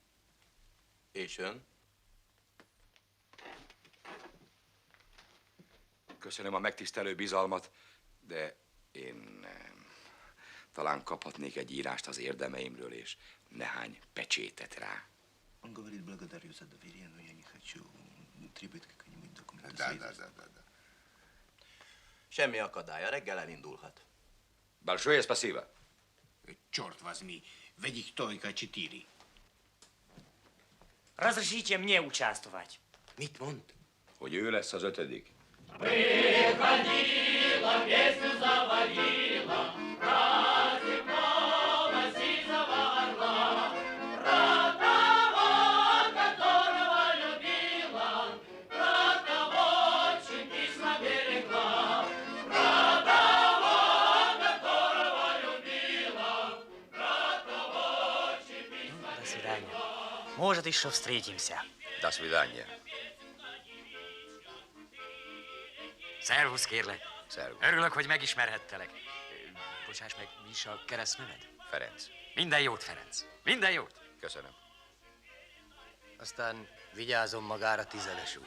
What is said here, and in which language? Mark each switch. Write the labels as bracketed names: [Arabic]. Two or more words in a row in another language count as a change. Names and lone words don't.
[Hungarian] És ön? Köszönöm a megtisztelő bizalmat, de én talán kaphatnék egy írást az érdemeimről, és nehány pecsétet rá. [Russian] Он говорит, благодарю за доверие, но я не хочу. Требует какой-нибудь документ. Да. [Hungarian] Semmi akadálya, reggel elindulhat. [Russian] Большое спасибо. Черт возьми, ведь только 4. Разрешите мне участвовать. [Hungarian] Mit mond? Hogy ő lesz az 5. [Russian] Выходила, песню заводила, праздник нового сизого орла, про того, которого любила, про того, чьи письма берегла, про того, которого любила, про того, чьи письма До свидания. Может, еще встретимся. До свидания. [Hungarian] Szervusz, kérlek. Szervusz. Örülök, hogy megismerhettelek. Bocsáss meg, mi is a keresztneved? Ferenc. Minden jót, Ferenc. Minden jót. Köszönöm. Aztán vigyázom magára, tizedes úr.